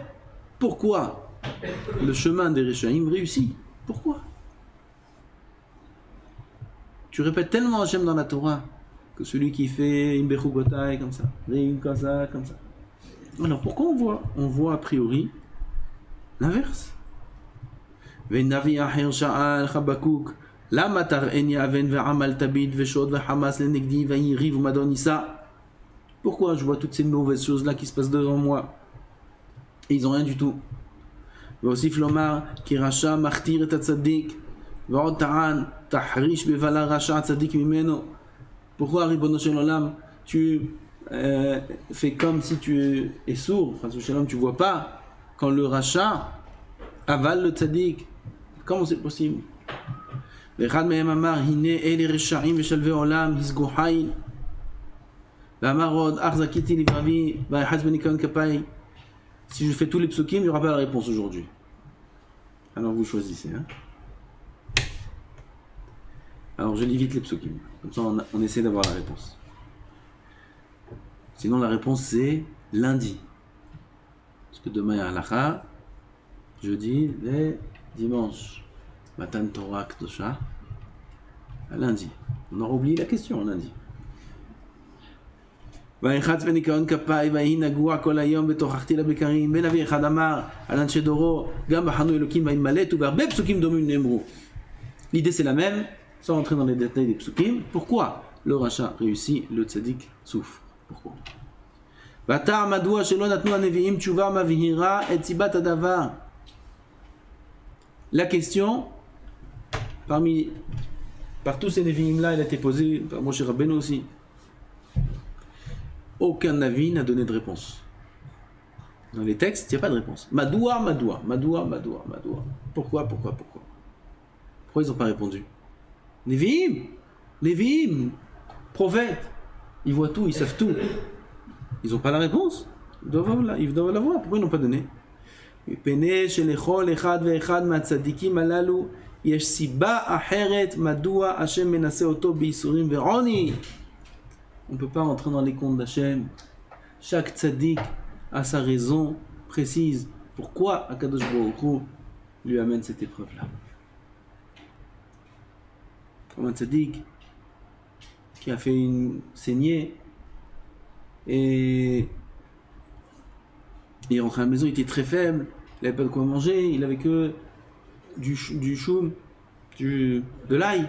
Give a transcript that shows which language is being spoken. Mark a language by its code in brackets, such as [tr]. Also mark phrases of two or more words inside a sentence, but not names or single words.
[fr] Pourquoi le chemin des Reshaim réussit? Pourquoi? Tu répètes tellement Hachem dans la Torah que celui qui fait une Bechugotai comme ça, comme ça. Alors pourquoi on voit a priori l'inverse? [he] ונביא אחר שאל חבקוק למה תראני און ועמל תביט ושד וחמס לנגדי ויריב ומדונישא. [fr] Pourquoi je vois toutes ces mauvaises choses là qui se passent devant moi? Et ils ont rien du tout. [he] ויוסיף לומר כי רשע מכתיר את צדיק ועוד טען תחריש בבלע רשע צדיק ממנו. Pourquoi, רבונו של עולם, [fr] tu fais comme si tu es sourd, tu ne vois pas quand le rachat avale le tzaddik? Comment c'est possible? [he] ואחד מהם אמר, הנה אלה רשעים ושלבי עולם, הסגו חיל. ואמר עוד, אך זכיתי לבבי, ויחץ בניקיון כפיי. [fr] Si je fais tous les psukim, il n'y aura pas la réponse aujourd'hui. Alors vous choisissez. Hein? Alors je lis vite les psukim. Comme ça on essaie d'avoir la réponse. Sinon la réponse c'est lundi. Parce que demain il y a halakha, jeudi et dimanche. [he] מתן תורה קדושה. [fr] À lundi. On aura oublié la question lundi. [he] ויחץ בניקיון כפיי ויהי נגוע כל היום ותוכחתי לבקרים בן אבי אחד אמר על אנשי דורו גם בחנו אלוקים וימלט ובהרבה פסוקים דומים נאמרו. [fr] L'idée c'est la même, sans rentrer dans les détails des psukim. Pourquoi le rachat réussit, le tzaddik souffre? Pourquoi? [he] והטעם מדוע שלא נתנו הנביאים תשובה מבהירה את סיבת הדבר. [fr] La question par tous ces nevi'im là, elle a été posée par Moshe Rabbeinu aussi. Aucun navi n'a donné de réponse. Dans les textes, il n'y a pas de réponse. Madoua. Pourquoi ils n'ont pas répondu? Nevi'im, prophètes, ils voient tout, ils savent tout. Ils n'ont pas la réponse. Ils doivent l'avoir. Pourquoi ils n'ont pas donné? [he] יש סיבה אחרת מדוע השם מנסה אותו בייסורים ועוני. [fr] On ne peut pas rentrer dans les comptes d'Hachem. Chaque tzaddik a sa raison précise. Pourquoi [he] הקדוש ברוך הוא [fr] lui amène cette épreuve-là? Comme un tzaddik qui a fait une saignée et il est rentré à la maison, il était très faible, il n'avait pas de quoi manger, il avait que du choum, de l'ail.